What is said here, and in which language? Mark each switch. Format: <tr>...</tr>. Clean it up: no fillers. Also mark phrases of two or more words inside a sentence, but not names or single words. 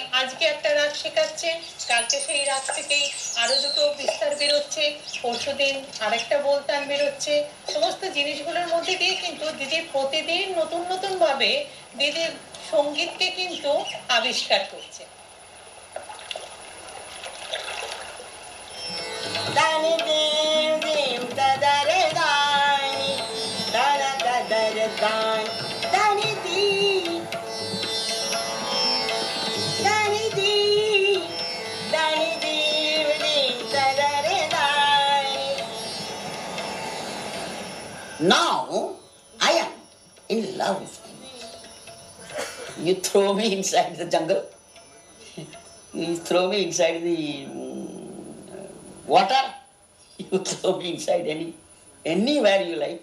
<bn>আজকে একটা রাগ শেখাচ্ছে, কালকে সেই রাগ থেকেই আরো দুটো বিস্তার বেরোচ্ছে, পরশুদিন আরেকটা বলতান বেরোচ্ছে। সমস্ত জিনিসগুলোর মধ্যে দিয়ে কিন্তু দিদির প্রতিদিন নতুন নতুন ভাবে দিদির সঙ্গীতকে কিন্তু আবিষ্কার করছে। दानि देव देव ददर दानि दर ददर दानि दानि दी दानि दी दानि देव देव ददर दानि.</bn> <en>Now I am in love with him. You throw me inside the jungle, you throw me inside the water, you throw me inside anywhere you like.</en>